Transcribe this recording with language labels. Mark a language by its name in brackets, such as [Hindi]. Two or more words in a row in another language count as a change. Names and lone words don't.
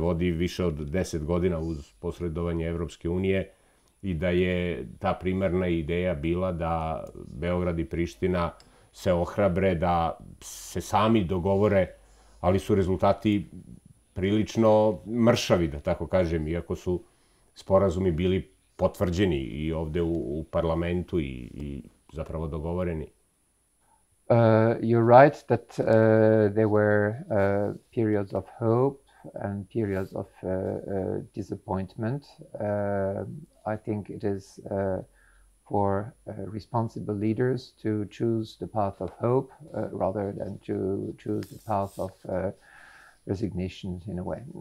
[Serbian] vodi više od 10 godina uz posredovanje Evropske unije i da je ta primarna ideja bila da Beograd i Priština se ohrabre, da se sami dogovore, ali su rezultati prilično mršavi, da tako kažem, iako su sporazumi bili potvrđeni i ovde u parlamentu i zapravo dogovoreni. [English] You're right that there were periods of hope and periods of disappointment. I think it is for responsible leaders to choose the path of hope rather than to choose the path of resignation in a way.